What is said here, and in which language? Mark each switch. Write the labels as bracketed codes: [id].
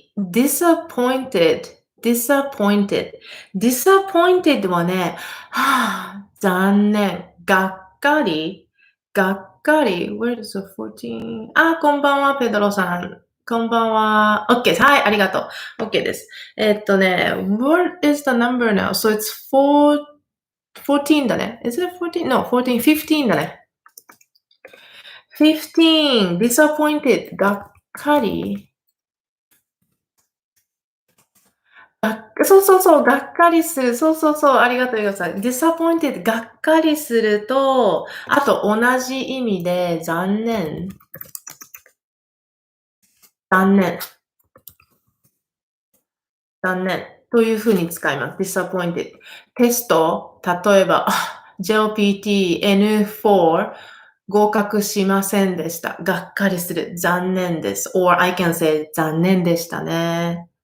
[ja] disappointed, disappointed, disappointed はね、残念、がっかり、がっかり、 [en] where is the 14? [ja] こんばんは、ペドロさん。こんばんは。OK はい、ありがとう。OK です。 [en] what is the number now? So it's 14だね。Is it 14? No, 14, 15だね。 [ja] 15, disappointed, がっかり。そうそうそう、がっかりする。そうそうそう、ありがとうございます。 disappointed がっかりすると、あと同じ意味で残念。残念。残念。というふうに使います。 disappointed。テスト、例えば、JLPT N4 合格しませんでした。がっかりする。残念です。 [en] or I can say [ja] 残念でしたね。